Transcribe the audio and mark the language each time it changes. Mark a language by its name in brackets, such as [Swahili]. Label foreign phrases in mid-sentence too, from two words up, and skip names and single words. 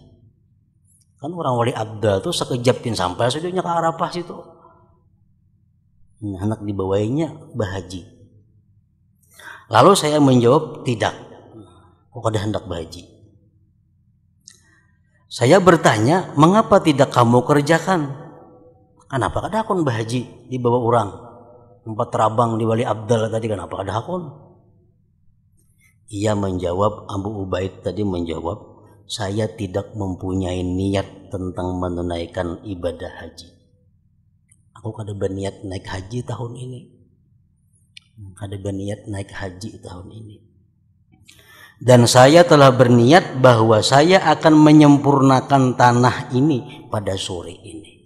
[Banjar] Kan orang Wali Abdal tuh sekejap pin sampai sudahnya ke Arafah situ. Nah, anak dibawainya bahaji. [Indonesian] Lalu saya menjawab tidak. [Banjar] Kok kada hendak bahaji. [Indonesian] Saya bertanya, mengapa tidak kamu kerjakan? [Banjar] Kenapa kada akun bahaji dibawa orang? Tempat terabang di Wali Abdal tadi kenapa kada akun? [Indonesian] Ia menjawab, Abu Ubaid tadi menjawab, saya tidak mempunyai niat tentang menunaikan ibadah haji. [Banjar] Aku kada berniat naik haji tahun ini. Kada berniat naik haji tahun ini. [Indonesian] Dan saya telah berniat bahwa saya akan menyempurnakan tanah ini pada sore ini.